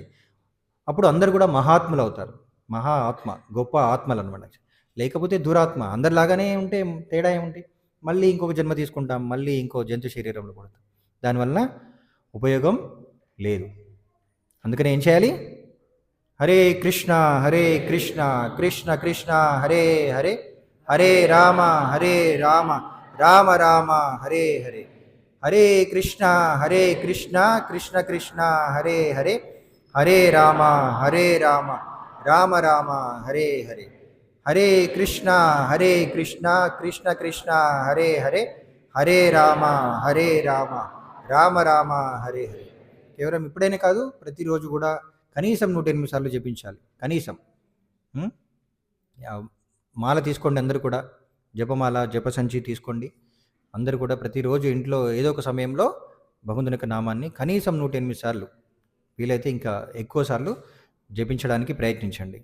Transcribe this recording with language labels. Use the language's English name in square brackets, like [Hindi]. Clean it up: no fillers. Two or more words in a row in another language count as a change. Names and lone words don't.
[Telugu] అప్పుడు అందరు కూడా మహాత్ములు అవుతారు. మహా ఆత్మ, గొప్ప ఆత్మలు అనమాట. లేకపోతే దురాత్మ, అందరిలాగానే ఉంటే తేడా ఏముంటి? మళ్ళీ ఇంకొక జన్మ తీసుకుంటాం, మళ్ళీ ఇంకో జంతు శరీరంలో పడతాం. దానివల్ల ఉపయోగం లేదు. అందుకని ఏం చేయాలి? [Sanskrit] హరే కృష్ణ కృష్ణ కృష్ణ హరే హరే, హరే రామ రామ రామ హరే హరే, హరే కృష్ణ కృష్ణ కృష్ణ హరే హరే, హరే రామ రామ రామ హరే హరే, హరే కృష్ణ కృష్ణ కృష్ణ హరే హరే, హరే రామ రామ రామ హరే హరే. [Telugu] కేవలం ఇప్పుడైనా కాదు, ప్రతిరోజు కూడా కనీసం 108 సార్లు జపించాలి కనీసం. ఉం? మాల తీసుకోండి అందరూ కూడా, జపమాల జపసంచి తీసుకోండి అందరూ కూడా. ప్రతిరోజు ఇంట్లో ఏదో ఒక సమయంలో భగవంతుని యొక్క నామాన్ని కనీసం 108 సార్లు, వీలైతే ఇంకా ఎక్కువ సార్లు జపించడానికి ప్రయత్నించండి.